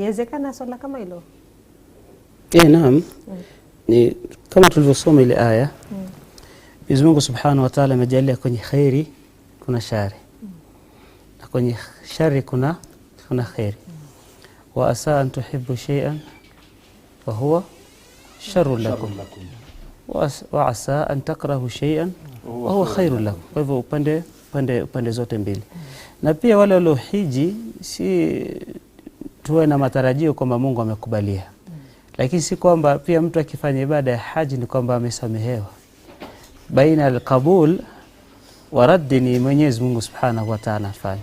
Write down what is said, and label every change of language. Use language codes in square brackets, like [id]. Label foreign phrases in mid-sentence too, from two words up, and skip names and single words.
[sw] Inawezekana swala kama hilo? Naam. Ni kama tulivyosoma ile aya. Mwenyezi Mungu [ar] سبحانه وتعالى [sw] amejalia kwenye khairi kuna shari. Na kwenye shari kuna khairi. [ar] وعسى أن تحبوا شيئا وهو شر لكم. وعسى أن تكرهوا شيئا وهو خير لكم. [sw] Kwa hivyo upande zote mbili. Na pia wale waliohiji si tuwe na matarajio kwamba Mungu amekubalia. Lakini si kwamba pia mtu akifanya ibada ya haji ni kwamba amesamehewa. [ar] بين القبول والرد [sw] ni Mwenyezi Mungu [ar] سبحانه وتعالى [sw] afanye.